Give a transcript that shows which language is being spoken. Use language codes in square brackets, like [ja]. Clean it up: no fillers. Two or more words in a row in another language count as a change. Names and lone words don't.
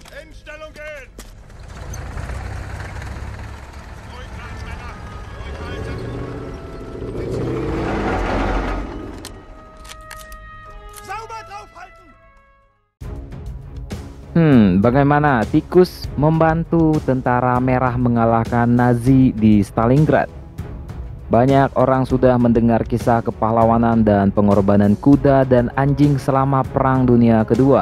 [de] Stellung gehen! Ruhig bleiben, Männer! Ruhig halten! Sauber draufhalten! [id] Bagaimana tikus membantu tentara merah mengalahkan Nazi di Stalingrad? Banyak orang sudah mendengar kisah kepahlawanan dan pengorbanan kuda dan anjing selama Perang Dunia Kedua.